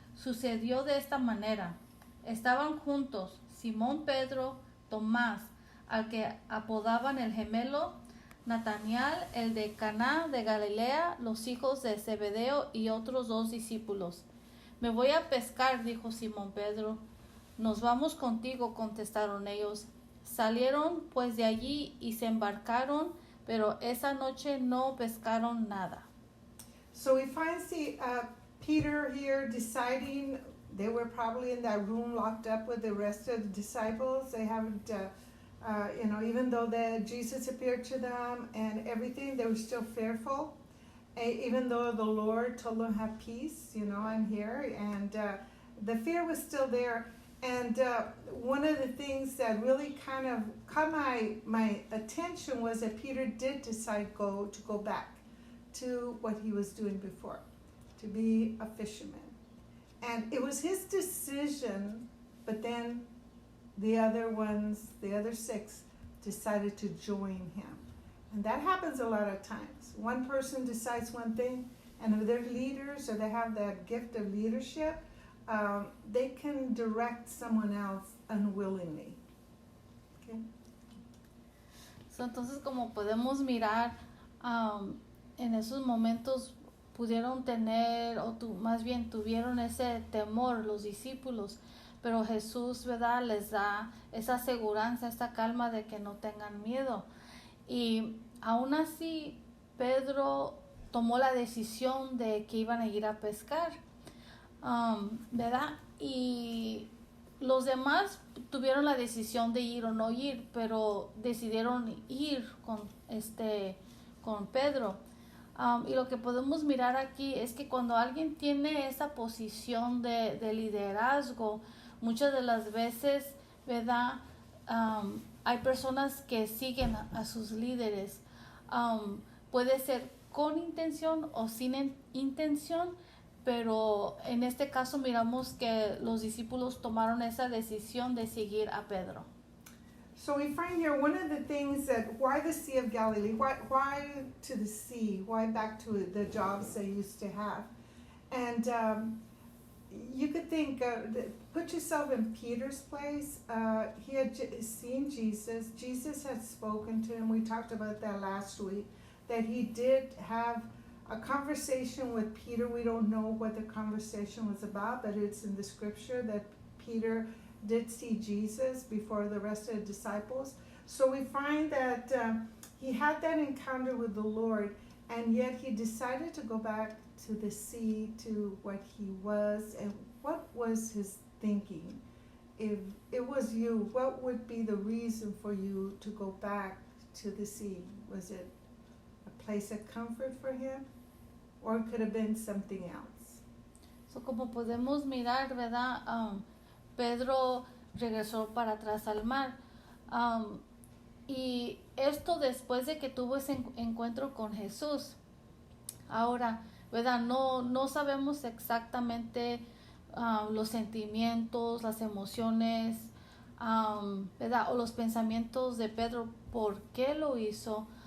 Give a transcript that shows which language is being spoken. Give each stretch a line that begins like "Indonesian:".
Spanish: Sucedió de esta manera. Estaban juntos Simón Pedro, Tomás, al que apodaban el gemelo, Natanael, el de Caná de Galilea, los hijos de Zebedeo y otros 2 discípulos. Me voy a pescar, dijo Simón Pedro. Nos vamos contigo, contestaron ellos. Salieron pues de allí y se embarcaron, pero esa noche no pescaron nada.
English: So we find Peter here deciding They were probably in that room locked up with the rest of the disciples. They haven't, even though Jesus appeared to them and everything, they were still fearful. Even though the Lord told them, have peace, I'm here. And the fear was still there. And one of the things that really kind of caught my attention was that Peter did decide to go back to what he was doing before, to be a fisherman. And it was his decision, but then the other 6, decided to join him. And that happens a lot of times. One person decides one thing, and if they're leaders or they have that gift of leadership, they can direct someone else unwillingly. Okay?
Spanish: So, entonces, como podemos mirar, en esos momentos pudieron tener, más bien tuvieron ese temor los discípulos, pero Jesús, ¿verdad?, les da esa seguridad, esta calma de que no tengan miedo. Y aún así, Pedro tomó la decisión de que iban a ir a pescar, ¿verdad? Y los demás tuvieron la decisión de ir o no ir, pero decidieron ir con Pedro. Y lo que podemos mirar aquí es que cuando alguien tiene esa posición de liderazgo, muchas de las veces, ¿verdad?, hay personas que siguen a sus líderes. Puede ser con intención o sin intención, pero en este caso miramos que los discípulos tomaron esa decisión de seguir a Pedro.
English: So we find here one of the things that, why the Sea of Galilee? Why to the sea? Why back to the jobs they used to have? And you could think, put yourself in Peter's place. He had seen Jesus. Jesus had spoken to him. We talked about that last week, that he did have a conversation with Peter. We don't know what the conversation was about, but it's in the scripture that Peter did see Jesus before the rest of the disciples. So we find that he had that encounter with the Lord, and yet he decided to go back to the sea, to what he was. And what was his thinking? If it was you, what would be the reason for you to go back to the sea? Was it a place of comfort for him, or it could have been something else?
Spanish: So, como podemos mirar, ¿verdad? Pedro regresó para atrás al mar. Y esto después de que tuvo ese encuentro con Jesús. Ahora, ¿verdad? No sabemos exactamente los sentimientos, las emociones, ¿verdad?, o los pensamientos de Pedro, por qué lo hizo.